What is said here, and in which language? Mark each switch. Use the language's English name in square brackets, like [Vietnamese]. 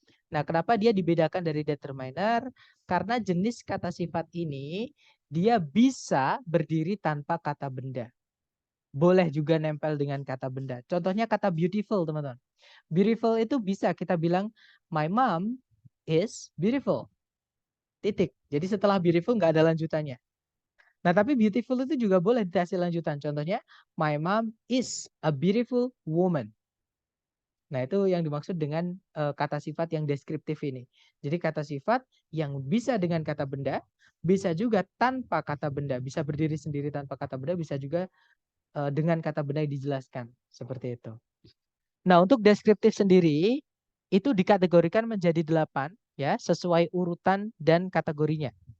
[Indonesian] Nah, kenapa dia dibedakan dari determiner? Karena jenis kata sifat ini dia bisa berdiri tanpa kata benda. Boleh juga nempel dengan kata benda. Contohnya kata beautiful, teman-teman. Beautiful itu bisa kita bilang [English] my mom is beautiful. [Indonesian] Titik. Jadi setelah beautiful nggak ada lanjutannya. Nah, tapi beautiful itu juga boleh dikasih lanjutan. [English] Contohnya, my mom is a beautiful woman. [Indonesian] Nah, itu yang dimaksud dengan kata sifat yang deskriptif ini. Jadi kata sifat yang bisa dengan kata benda, bisa juga tanpa kata benda. Bisa berdiri sendiri tanpa kata benda, bisa juga dengan kata benda yang dijelaskan. Seperti itu. Nah, untuk deskriptif sendiri, itu dikategorikan menjadi 8, ya, sesuai urutan dan kategorinya.